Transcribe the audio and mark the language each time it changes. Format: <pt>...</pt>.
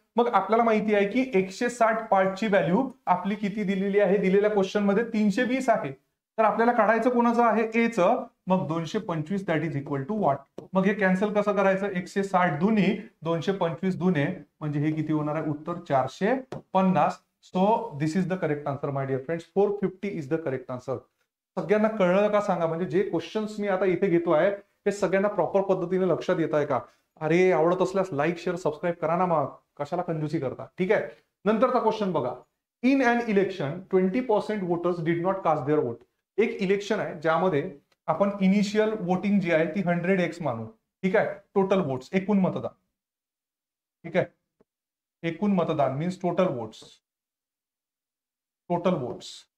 <mr>मग आपल्याला माहिती आहे की 160 पार्टची व्हॅल्यू आपली किती दिलेली आहे, दिलेल्या क्वेश्चन मध्ये 320 आहे. तर आपल्याला काढायचं कोणाचं आहे ए चं. मग</mr> <en>225 that is equal to what.</en> <mr>मग हे कॅन्सल कसं करायचं, 160 दुनी 225 दुने म्हणजे हे किती होणार आहे उत्तर 450.</mr> <en>So this is the correct answer my dear friends. 450 is the correct answer.</en> <mr>सगळ्यांना कळलं का सांगा, म्हणजे जे क्वेश्चन्स मी आता इथे घेतो आहे हे सगळ्यांना प्रॉपर पद्धतीने लक्षात येत आहे का. अरे आवडत असल्यास लाईक शेअर सबस्क्राईब करा ना, मग कशाला कंजूसी करता. ठीक आहे, नंतरचा क्वेश्चन बघा.</mr> <en>In an election 20% voters did not cast their vote.</en> <mr>एक इलेक्शन आहे ज्यामध्ये आपण इनिशियल वोटिंग जी आहे ती 100x मानू. ठीक आहे, टोटल वोट्स एकूण मतदान. ठीक आहे, एकूण मतदान means total votes, total votes.</mr>